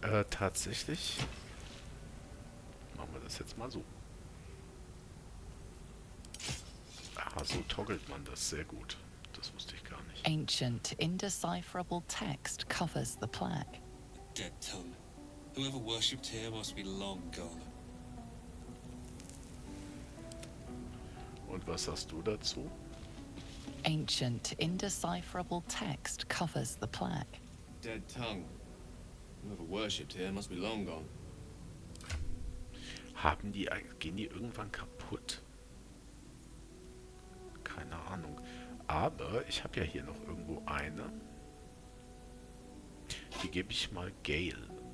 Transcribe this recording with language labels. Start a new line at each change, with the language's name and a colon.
German: Tatsächlich machen wir das jetzt mal so. Ah, so toggelt man das sehr gut. Das wusste ich gar nicht.
English: Ancient, indecipherable text covers the plaque. Dead tongue. Whoever worshipped here must be long gone.
German: Und was sagst du dazu?
English: Ancient, indecipherable text covers the plaque. Dead tongue. Whoever worshipped here must be long gone.
German: Gehen die irgendwann kaputt? Keine Ahnung. Aber ich habe ja hier noch irgendwo eine. Die gebe ich mal Gale.